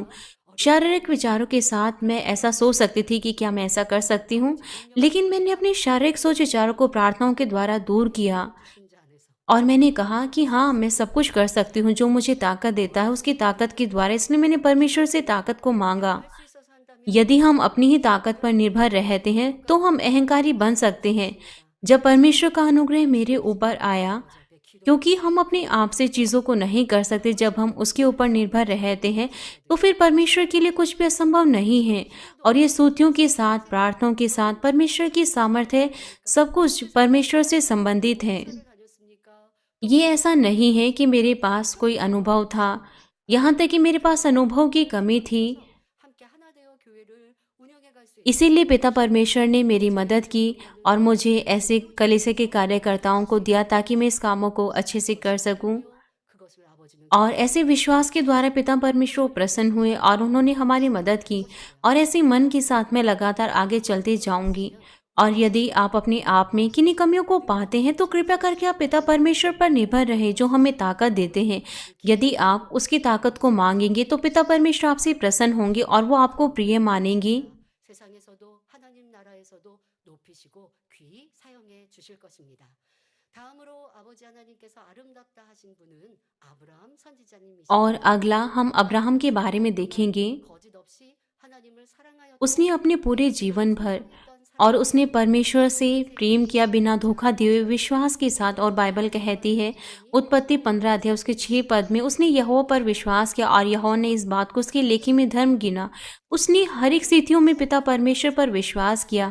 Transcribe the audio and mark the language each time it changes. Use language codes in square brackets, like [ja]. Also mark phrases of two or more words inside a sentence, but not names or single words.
[hi] शारीरिक विचारों के साथ मैं ऐसा सोच सकती थी कि क्या मैं ऐसा कर सकती हूँ, लेकिन मैंने अपनी शारीरिक सोच विचारों को प्रार्थनाओं के द्वारा दूर किया, [ko] 주신 자 안에서 [hi] और मैंने कहा कि हाँ, मैं सब कुछ कर सकती हूँ, जो मुझे ताकत देता है उसकी ताकत के द्वारा। इसलिए मैंने परमेश्वर से ताकत को मांगा। [ko] 할 수 있어서 한다면 [hi] यदि हम अपनी ही ताकत पर निर्भर रहते हैं तो हम अहंकारी बन सकते हैं। जब परमेश्वर का अनुग्रह मेरे ऊपर आया, क्योंकि हम अपने आप से चीज़ों को नहीं कर सकते, जब हम उसके ऊपर निर्भर रहते हैं तो फिर परमेश्वर के लिए कुछ भी असंभव नहीं है। और ये स्तुतियों के साथ, प्रार्थनाओं के साथ परमेश्वर की सामर्थ्य, सब कुछ परमेश्वर से संबंधित है। [ko] 다녔습니까? [hi] ये ऐसा नहीं है कि मेरे पास कोई अनुभव था, यहाँ तक कि मेरे पास अनुभव की कमी थी। [ko] 함께 하나 되어 교회를 운영해 갈 수 있는 [hi] इसीलिए पिता परमेश्वर ने मेरी मदद की और मुझे ऐसे कलीसिया के कार्यकर्ताओं को दिया ताकि मैं इस कामों को अच्छे से कर सकूं। [ko] 그것을 아버지는 [hi] और ऐसे विश्वास के द्वारा पिता परमेश्वर प्रसन्न हुए और उन्होंने हमारी मदद की, और ऐसे मन के साथ मैं लगातार आगे चलते जाऊंगी। और यदि आप अपने आप में किन्हीं कमियों को पाते हैं तो कृपया करके आप पिता परमेश्वर पर निर्भर रहे, जो हमें ताकत देते हैं। यदि आप उसकी ताकत को मांगेंगे तो पिता परमेश्वर आपसे प्रसन्न होंगे और वो आपको प्रिय मानेंगे। [ko] 세상에서도 하나님 나라에서도 높이시고 귀히 사용해 주실 것입니다. 다음으로 아버지 하나님께서 아름답다 하신 분은 아브라함 선지자님이십니다. [hi] और अगला हम अब्राहम के बारे में देखेंगे। [ko] 거짓 없이 하나님을 사랑하였던 [hi] उसने अपने पूरे जीवन भर और उसने परमेश्वर से प्रेम किया, बिना धोखा दिए हुए विश्वास के साथ। और बाइबल कहती है, उत्पत्ति 15 अध्याय उसके 6 पद में, उसने यहोवा पर विश्वास किया और यहोवा ने इस बात को उसके लेखी में धर्म गिना। उसने हर एक स्थितियों में पिता परमेश्वर पर विश्वास किया।